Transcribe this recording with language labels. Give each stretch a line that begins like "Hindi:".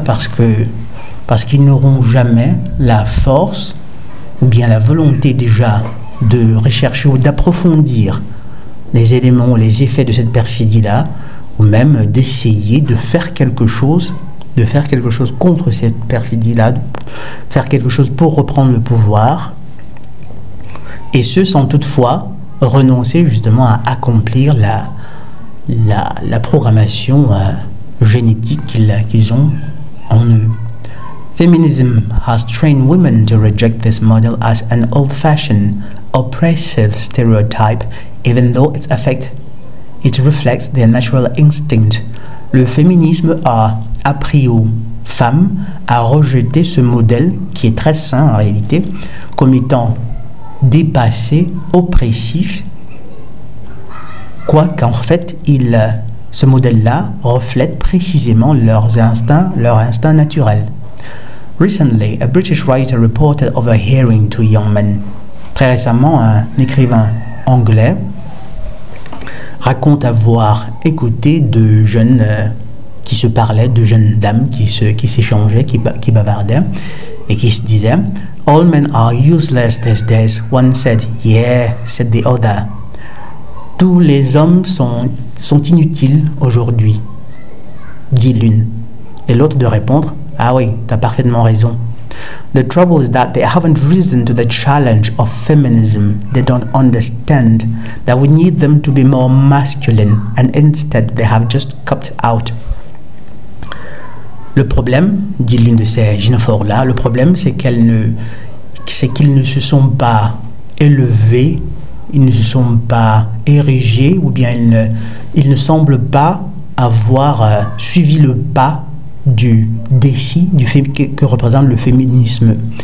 French: Parce qu'ils n'auront jamais la force ou bien la volonté déjà de rechercher ou d'approfondir les éléments, les effets de cette perfidie-là, ou même d'essayer de faire quelque chose contre cette perfidie-là, de faire quelque chose pour reprendre le pouvoir, et ce sans toutefois renoncer justement à accomplir la programmation génétique qu'ils ont en eux.
English: Feminism has trained women to reject this model as an old-fashioned, oppressive stereotype, even though it reflects their natural instinct.
French: Le féminisme a appris aux femmes à rejeter ce modèle qui est très sain en réalité, comme étant dépassé, oppressif, quoiqu'en fait, ce modèle-là reflète précisément leur instinct naturel.
English: Recently, a British writer reported overhearing two young men.
French: Très récemment, un écrivain anglais raconte avoir écouté de jeunes qui se parlaient, de jeunes dames qui s'échangeaient, qui bavardaient et qui se disaient «
English: All men are useless these days. One said, yeah, said the other.
French: » Tous les hommes sont inutiles aujourd'hui, dit l'une. Et l'autre de répondre « Ah oui, t'as parfaitement raison.
English: » The trouble is that they haven't risen to the challenge of feminism. They don't understand that we need them to be more masculine, and instead they have just copped out.
French: Le problème, dit l'une de ces gynophores-là, le problème c'est qu'ils ne se sont pas élevés, ils ne se sont pas érigés, ou bien ils ne semblent pas avoir suivi le pas du défi que représente le féminisme.